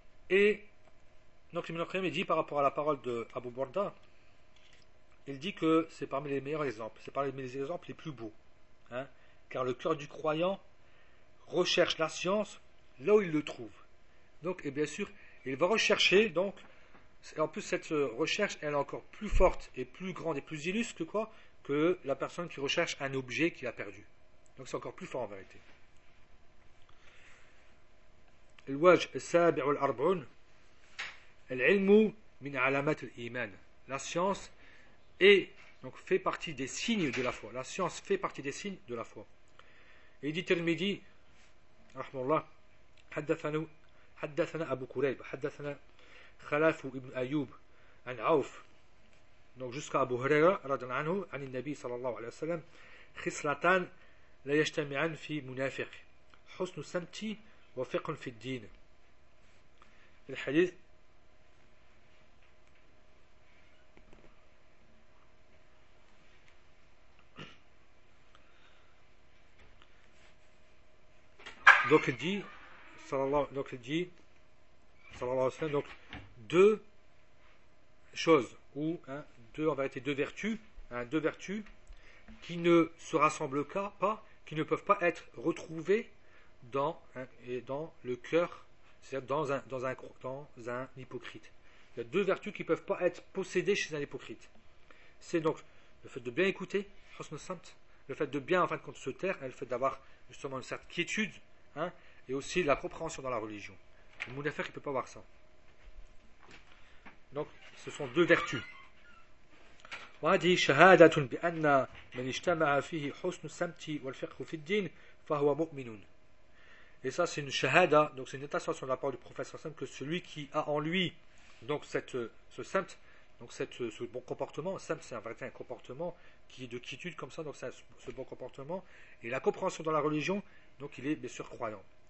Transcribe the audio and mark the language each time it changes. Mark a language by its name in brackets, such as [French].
[French] Et donc Ibn Qayyim dit par rapport à la parole de Abu Borda, il dit que c'est parmi les meilleurs exemples, c'est parmi les exemples les plus beaux, hein, car le cœur du croyant recherche la science là où il le trouve. Donc, et bien sûr, il va rechercher, donc, en plus cette recherche, elle est encore plus forte et plus grande et plus illustre que quoi, que la personne qui recherche un objet qu'il a perdu. Donc c'est encore plus fort en vérité. [Arabic] الوجه السابع والأربعون العلم من علامات الإيمان. [French] La science est donc fait partie des signes de la foi. La science fait partie des signes de la foi. Et dit Tirmidhi, rahmallah, [Arabic] حدثنا أبو كريب حدثنا خلاف ابن أيوب عن عوف [French] donc jusqu'à [Arabic] أبو هريرة رضي الله عنه عن النبي صلى الله عليه وسلم خصلتان لا يجتمعان في منافق حسن السمت وفقه في الدين. [French] الحديث donc dit sallallahu alayhi wa sallam donc deux choses ou hein, deux en vérité deux vertus qui ne se rassemblent pas qui ne peuvent pas être retrouvées dans, hein, et dans le cœur, c'est-à-dire dans un hypocrite. Il y a deux vertus qui ne peuvent pas être possédées chez un hypocrite. C'est donc le fait de bien écouter, le fait de bien, en fin de compte, se taire, hein, le fait d'avoir justement une certaine quiétude, hein, et aussi la compréhension dans la religion. Le mounafiq, il ne peut pas avoir ça. Donc, ce sont deux vertus. [Arabic] وهذه شهادة بأن من اجتمع فيه حسن السمت والفقه في الدين فهو مؤمن. [French] Et ça, c'est une shahada, donc c'est une attestation de la part du prophète Hassan, que celui qui a en lui donc ce bon comportement, simt, c'est en vérité un comportement qui est de quiétude comme ça, donc c'est ce bon comportement, et la compréhension dans la religion, donc il est bien sûr croyant.